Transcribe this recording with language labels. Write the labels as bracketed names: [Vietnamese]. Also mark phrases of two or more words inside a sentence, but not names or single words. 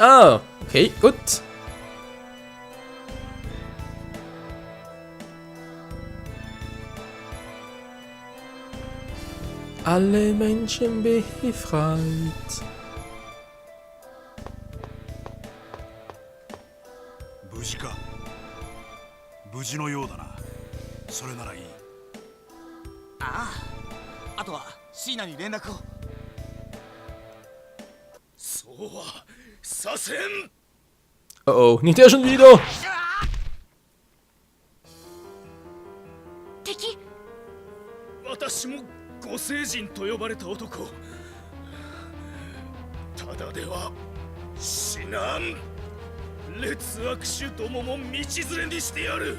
[German] Ah, okay, gut. Alle Menschen befreit. Bushika. [Japanese] 無事のようだな。それならいい。ああ。あとはシーナに連絡を。そうはさせん。 [German] Oh, nicht der schon wieder. [Japanese] 敵。私もご聖人と呼ばれた男。ただでは死なん。劣悪種どもも道連れにしてやる。